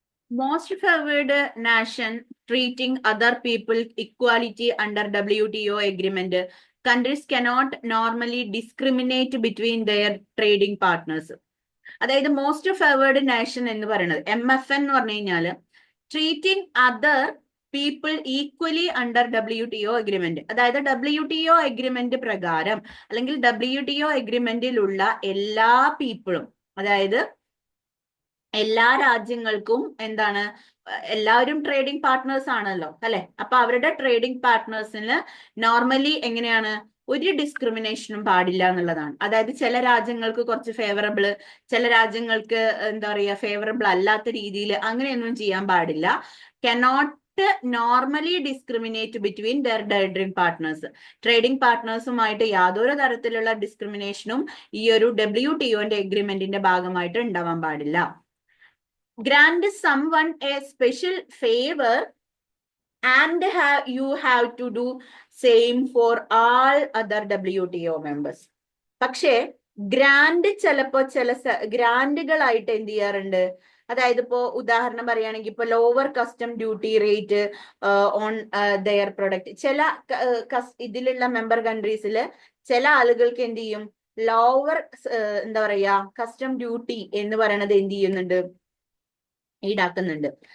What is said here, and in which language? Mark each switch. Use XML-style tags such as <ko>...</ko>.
<en>Most favored nation treating other people equality under WTO agreement. Countries cannot normally discriminate between their trading partners.</en> <ml>അതായത് most favoured nation എന്ന് പറയുന്നത് MFN എന്ന് പറഞ്ഞു കഴിഞ്ഞാല്</ml> <en>Treating other people equally under WTO agreement.</en> <ml>അതായത് WTO agreement പ്രകാരം അല്ലെങ്കിൽ WTO അഗ്രിമെന്റിലുള്ള എല്ലാ പീപ്പിളും, അതായത് എല്ലാ രാജ്യങ്ങൾക്കും എന്താണ് എല്ലാവരും ട്രേഡിംഗ് പാർട്ട്നേഴ്സ് ആണല്ലോ അല്ലെ. അപ്പൊ അവരുടെ ട്രേഡിംഗ് പാർട്ട്നേഴ്സിന് നോർമലി എങ്ങനെയാണ് ഒരു ഡിസ്ക്രിമിനേഷനും പാടില്ല എന്നുള്ളതാണ്. അതായത് ചില രാജ്യങ്ങൾക്ക് കുറച്ച് ഫേവറബിള്, ചില രാജ്യങ്ങൾക്ക് എന്താ പറയുക ഫേവറബിൾ അല്ലാത്ത രീതിയിൽ അങ്ങനെയൊന്നും ചെയ്യാൻ പാടില്ല.</ml> <en>Cannot normally discriminate between their trading partners.</en> <ml>Trading പാർട്ട്നേഴ്സുമായിട്ട് യാതൊരു തരത്തിലുള്ള ഡിസ്ക്രിമിനേഷനും ഈ ഒരു WTOന്റെ അഗ്രിമെന്റിന്റെ ഭാഗമായിട്ട് ഉണ്ടാവാൻ പാടില്ല.</ml> <en>Grant someone a special favor and you have to do same for all other WTO members.</en> <ml>പക്ഷേ ഗ്രാൻഡ് ചിലപ്പോ ചില ഗ്രാൻഡുകളായിട്ട് എന്ത് ചെയ്യാറുണ്ട്, അതായത് ഇപ്പോ ഉദാഹരണം പറയുകയാണെങ്കിൽ ഇപ്പൊ</ml> <en>Lower custom duty rate on their product.</en> <ml>ചില ഇതിലുള്ള മെമ്പർ കൺട്രീസിൽ ചില ആളുകൾക്ക് എന്ത് ചെയ്യും ലോവർ എന്താ പറയാ കസ്റ്റം ഡ്യൂട്ടി എന്ന് പറയുന്നത് എന്ത് ചെയ്യുന്നുണ്ട് ഈടാക്കുന്നുണ്ട്.</ml>